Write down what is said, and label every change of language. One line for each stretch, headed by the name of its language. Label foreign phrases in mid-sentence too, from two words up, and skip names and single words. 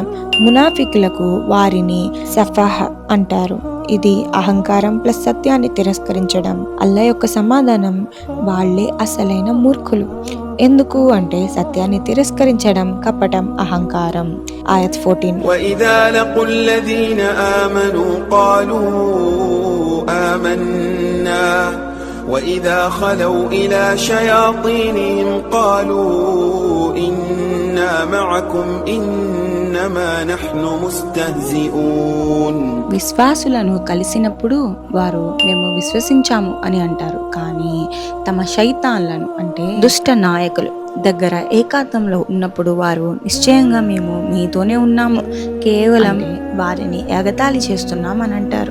Telugu: మునాఫికులకు వారిని సఫాహ్ అంటారు. ఇది అహంకారం ప్లస్ సత్యాన్ని తిరస్కరించడం. అల్లా యొక్క సమాధానం వాళ్లే అసలైన మూర్ఖులు. ఎందుకు అంటే సత్యాన్ని తిరస్కరించడం కపటం, అహంకారం. ఆయత్ 14.
Arabic: وَإِذَا لَقُوا الَّذِينَ آمَنُوا قَالُوا آمَنَّا وَإِذَا خَلَوْا إِلَى شَيَاطِينِهِمْ قَالُوا إِنَّا مَعَكُمْ إِنَّمَا نَحْنُ مُسْتَهْزِئُونَ.
Telugu: విశ్వాసులను కలిసినప్పుడు వారు మేము విశ్వసించాము అని అంటారు, కానీ తమ శైతాన్లను అంటే దుష్ట నాయకులు దగ్గర ఏకాంతంలో ఉన్నప్పుడు వారు నిశ్చయంగా మేము మీతోనే ఉన్నాము, కేవలం వారిని ఎగతాళి చేస్తున్నాం అని అంటారు.